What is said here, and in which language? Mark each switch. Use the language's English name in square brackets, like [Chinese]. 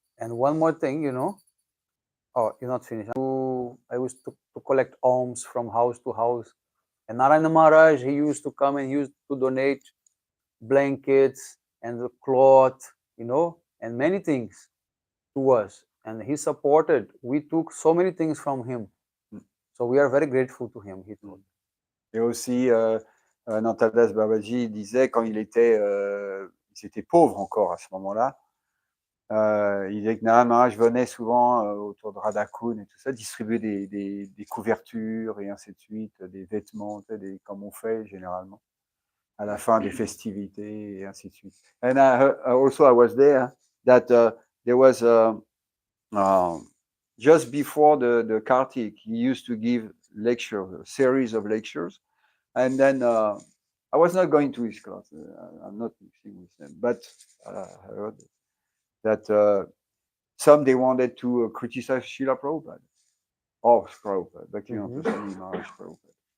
[English] And one more thing, oh, you're not finished. I used to collect alms from house to house. And Narayana Maharaj, he used to come and he used to donate blankets and the cloth, and many things to us. And he supported. We took so many things from him. So we are very grateful to him, he told. [French] Et aussi, Anantadas Babaji disait, quand ils étaient pauvres encore à ce moment-là, il disait que Narayana Maharaj venait souvent autour de Radhakund et tout ça, distribuer des couvertures et ainsi de suite, des vêtements, comme on fait généralement, à la fin des festivités et ainsi de suite. [English] And also I was there, that there was just before the Kartik, he used to give lectures, a series of lectures, and then I was not going to his class, I'm not mixing with them, but I heard that some they wanted to criticize Srila Prabhupada, or Prabhupada, Bhaktivedanta Swami Maharaj Prabhupada.